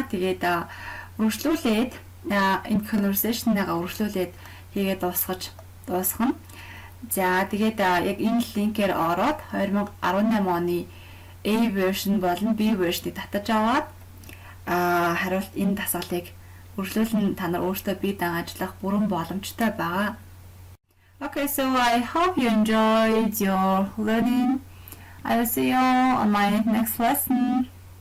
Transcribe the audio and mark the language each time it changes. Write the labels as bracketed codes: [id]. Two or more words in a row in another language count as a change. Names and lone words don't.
[mn] Тэгээд үргэлжлүүлээд энэ conversation-аагаа үргэлжлүүлээд хийгээд дуусгана. За тэгээд яг энэ линкээр ороод 2018 оны [en] A version [mn] болон [en] B version- [mn] ыг татаж аваад хариулт энэ дасгалыг үргэлжлүүлэн та нар өөрсдөө бие даан ажиллах бүрэн боломжтой байгаа. [en] Okay, so I hope you enjoyed your learning. I will see you on my next lesson.